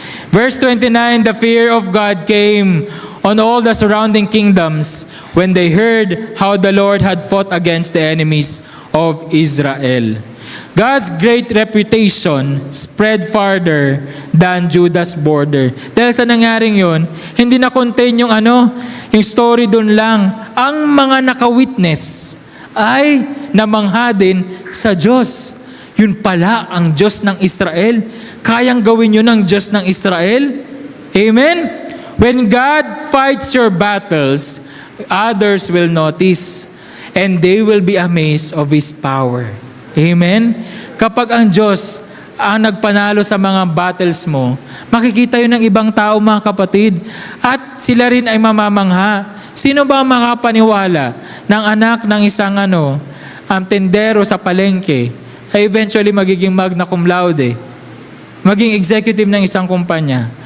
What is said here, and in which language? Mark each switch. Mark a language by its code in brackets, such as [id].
[en] Verse 29, the fear of God came on all the surrounding kingdoms when they heard how the Lord had fought against the enemies of Israel. God's great reputation spread farther than Judah's border. [tl] Dahil sa nangyaring yun, hindi na contain yung yung story dun lang. Ang mga naka-witness ay namangha din sa Diyos. Yun pala ang Diyos ng Israel. Kayang gawin yun ng Diyos ng Israel. Amen? [en] When God fights your battles, others will notice and they will be amazed of His power. Amen? [tl] Kapag ang Diyos ang nagpanalo sa mga battles mo, makikita yun ng ibang tao, mga kapatid. At sila rin ay mamamangha. Sino ba makapaniwala ng anak ng isang tendero sa palengke ay eventually magiging magna cum laude, maging executive ng isang kumpanya?